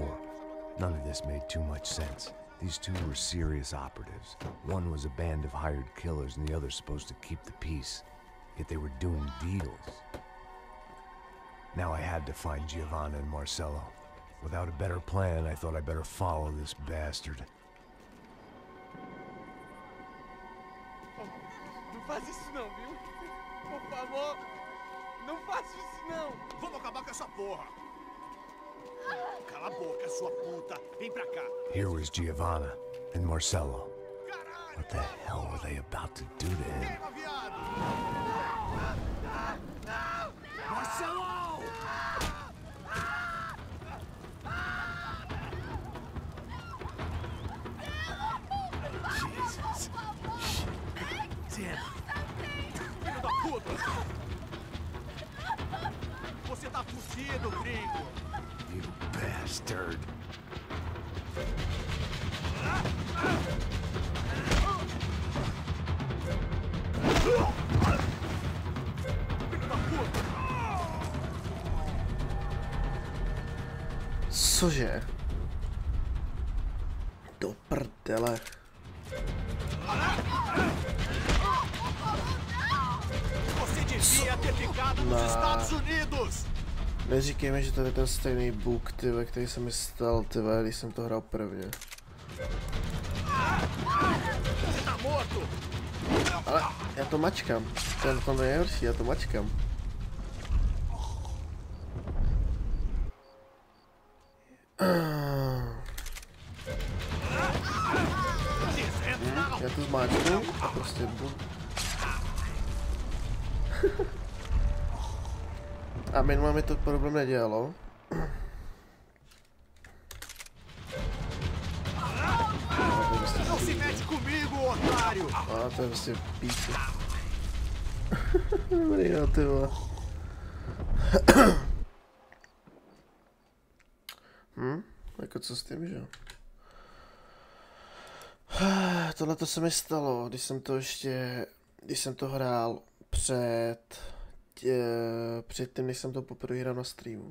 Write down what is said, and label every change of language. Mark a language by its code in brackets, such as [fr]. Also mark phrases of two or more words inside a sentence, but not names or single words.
[en] None of this made too much sense. These two were serious operatives. One was a band of hired killers and the other supposed to keep the peace. Yet they were doing deals. Now I had to find Giovanna and Marcelo. Without a better plan, I thought I better follow this bastard. [pt] Não faz isso não, viu? Por favor, não faça isso não. Vamos acabar com essa porra. Cala a boca, sua puta. Vem pra cá. [en] Here was Giovanna and Marcelo. What the hell were they about to do to him? Marcelo! Jesus. Damn. [pt] Filho da puta! Você tá fudido, gringo! [en] You bastard. [cs] Cože? Do prdele. [pt] Você devia ter ficado nos Estados Unidos! [cs] Neříkej mi, že to je ten stejný bug, tyve, který se mi stal, tyve, když jsem to hrál prvně. Ale já to mačkám. To je to nejhorší, já to mačkám. Já to zmáčknu a prostě bum. A minule mi to problém nedělalo. [pt] Não se mete comigo, otário! [cs] A to je prostě píče. Dobrý, no, ty vole. Jako co s tím, že? Tohle to se mi stalo, když jsem to hrál předtím, než jsem to poprvé hrál na streamu.